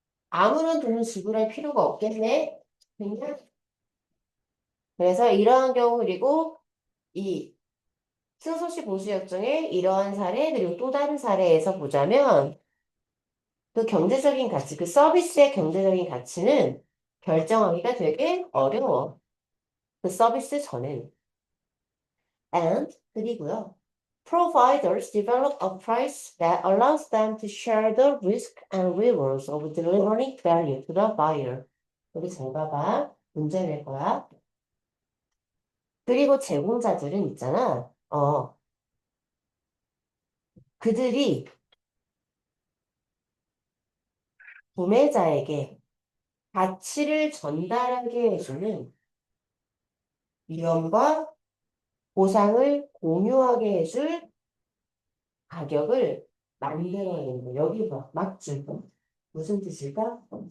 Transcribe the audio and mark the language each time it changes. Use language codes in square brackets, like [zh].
[ko] 아무런 돈을 지불할 필요가 없겠네? 그냥 그래서 이러한 경우, 그리고 이 승소시 보수협정의 이러한 사례, 그리고 또 다른 사례에서 보자면, 그 경제적인 가치, 그 서비스의 경제적인 가치는 결정하기가 되게 어려워. 그 서비스 전에는. And, 그리고요. [en] Providers develop a price that allows them to share the risk and rewards of delivering value to the buyer. [ko] 여기 잘 봐봐. 문제 낼 거야. 그리고 제공자들은 있잖아. 그들이 구매자에게 가치를 전달하게 해주는 위험과 보상을 공유하게 해줄 가격을 만들어내는 거. 여기 봐. 막줄 거. 무슨 뜻일까?